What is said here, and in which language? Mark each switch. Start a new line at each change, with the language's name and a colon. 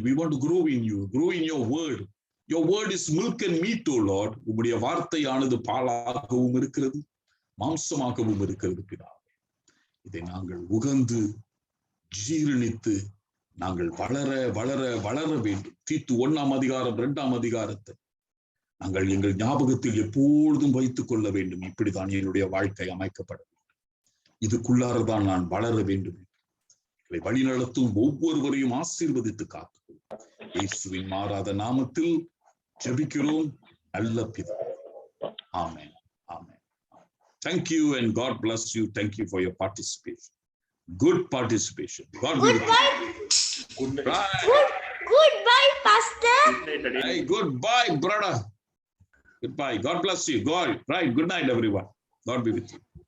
English: We want to grow in you, grow in your word. Your word is milk and meat, O Lord.
Tamil: உம்முடைய வார்த்தையானது பாலாகவும் இருக்கிறது, மாம்சமாகவும் இருக்கிறது பிதாவே. இதை நாங்கள் உகந்து ஜீரணித்து நாங்கள் வளர வளர வளர வேண்டும். தீத்து 1ஆம் அதிகாரம் 2ஆம் அதிகாரத்தை நாங்கள் எங்கள் ஞாபகத்தில் எப்பொழுதும் வைத்துக் கொள்ள வேண்டும். இப்படிதான் என்னுடைய வாழ்க்கை அமைக்கப்பட வேண்டும். இதுக்குள்ளாரதான் நான் வளர வேண்டும். எங்களை வழிநடத்தும் ஒவ்வொருவரையும் ஆசீர்வதித்து காத்துக்கொள்ளும். இயேசுவின் மாறாத நாமத்தில் ஜெபிக்கிறோம் நல்ல பிதாவே. ஆமென். Amen.
English: Thank you and God bless you. Thank you for your participation. Good participation. God will. Goodbye. Goodbye, Pastor. Hey, goodbye, brother. Goodbye. God bless you. God. Right. Good night, everyone. God be with you.